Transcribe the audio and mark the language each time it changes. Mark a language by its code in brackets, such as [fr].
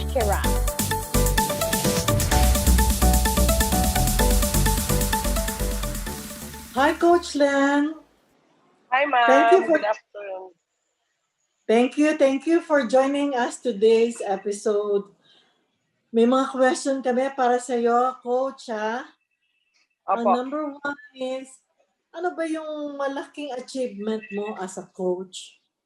[en] Kiran. Hi, Coach Len. Hi, ma'am. Thank you for- Good afternoon. Thank you for joining us today's episode. [tl] May mga question kami para sa iyo, Coach, ha? Ang Opo. [en] number 1 is, [tl] ano ba yung malaking [en] achievement mo as a coach?